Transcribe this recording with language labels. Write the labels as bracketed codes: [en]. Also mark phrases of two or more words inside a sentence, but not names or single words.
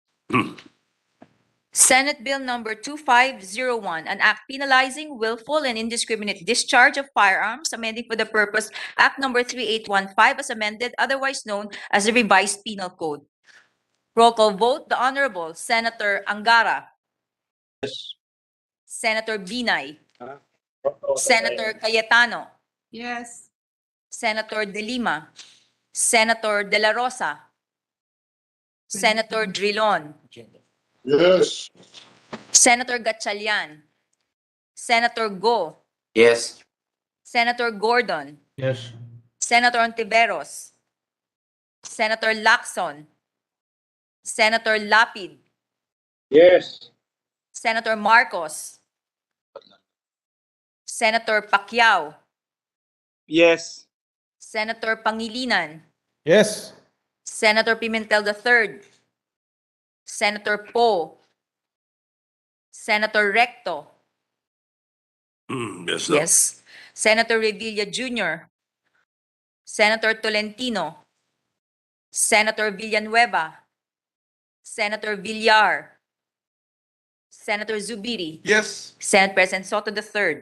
[en] Senate Bill number 2501, an act penalizing willful and indiscriminate discharge of firearms, amending for the purpose Act number 3815 as amended, otherwise known as the Revised Penal Code. Roll call vote, the Honorable Senator Angara. Yes. Senator Binay. Senator Cayetano. Yes. Senator De Lima. Senator De La Rosa. Senator Drilon. Yes. Senator Gatchalian. Senator Go. Yes. Senator Gordon. Yes. Senator Ontiveros. Senator Lacson. Senator Lapid. Yes. Senator Marcos. Senator Pacquiao. Yes. Senator Pangilinan. Yes. Senator Pimentel III. Senator Poe. Senator Recto. Yes, no. Yes. Senator Revilla Jr. Senator Tolentino. Senator Villanueva. Senator Villar. Senator Zubiri. Yes. Senate President Soto III.